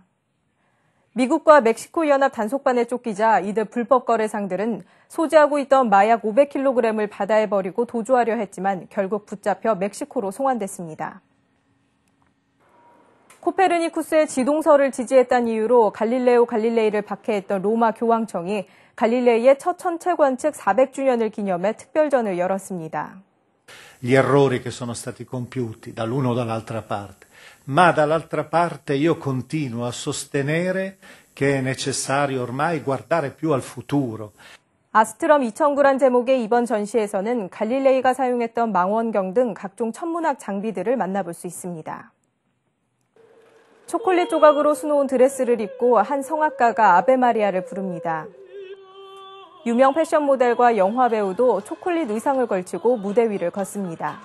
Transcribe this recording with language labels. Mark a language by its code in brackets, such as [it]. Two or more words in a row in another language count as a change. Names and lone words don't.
[ko] 미국과 멕시코 연합 단속반에 쫓기자 이들 불법 거래상들은 소지하고 있던 마약 500kg을 바다에 버리고 도주하려 했지만 결국 붙잡혀 멕시코로 송환됐습니다. 코페르니쿠스의 지동설을 지지했다는 이유로 갈릴레오 갈릴레이를 박해했던 로마 교황청이 갈릴레이의 첫 천체 관측 400주년을 기념해 특별전을 열었습니다. [it] Gli errori che sono stati compiuti dall'uno o dall'altra parte, ma dall'altra parte io continuo a sostenere che è necessario ormai guardare più al futuro. [ko] 아스트럼 2009란 제목의 이번 전시에서는 갈릴레이가 사용했던 망원경 등 각종 천문학 장비들을 만나볼 수 있습니다. 초콜릿 조각으로 수놓은 드레스를 입고 한 성악가가 아베 마리아를 부릅니다. 유명 패션 모델과 영화 배우도 초콜릿 의상을 걸치고 무대 위를 걷습니다.